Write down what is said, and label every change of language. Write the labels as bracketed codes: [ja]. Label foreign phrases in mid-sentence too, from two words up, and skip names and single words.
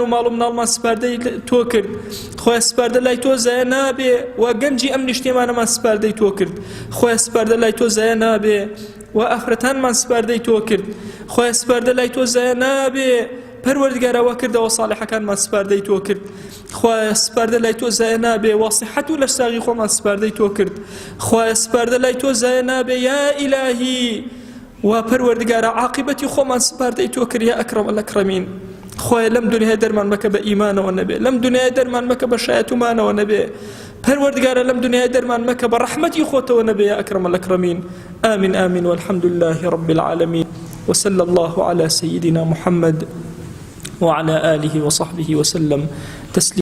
[ckb] ماڵ و مناڵمان سپاردەی تۆ کرد، خۆی سپاردە لای تۆ زایە نابێ، و گەنجی ئەم نیشتێمانەمان سپاردەی تۆ کرد، خۆی سپاردە لای تۆ زایە نابێ، و ئافرەتانمان سپاردەی تۆ کرد، خۆی سپاردە لای تۆ زایە نابێ، پەروەردگارەوە کردەوە صالحەکانمان سپاردەی تۆ کرد، خۆی سپاردە لای تۆ زایە نابێ، واسیحەت و لە ساغی خۆمان سپاردەی تۆ کرد، خۆی سپاردە لای تۆ زایە نابێ [ar] یا ئیلاهی، [ckb] و پەروەردگارە عاقبەتی خۆمان سپاردەی تۆ کرد [ar] یا ئەکرەم الئەکرەمین. [ckb] خۆی لەم دنیای دەرمان مەکە بە ئیمانەوە نەبێ، لەم دنیای دەرمان مەکە بە شایەتومانەوە نەبێ، پەروەردگارە لەم دنیای دەرمان مەکە بە ڕەحمەتی خۆتەوە نەبێ [ar] یا ئەکرەم الئەکرەمین. آمین آمین والحمد لله رب العالمين وصلى الله على سيدنا محمد وعلى آله وصحبه وسلم تسليما.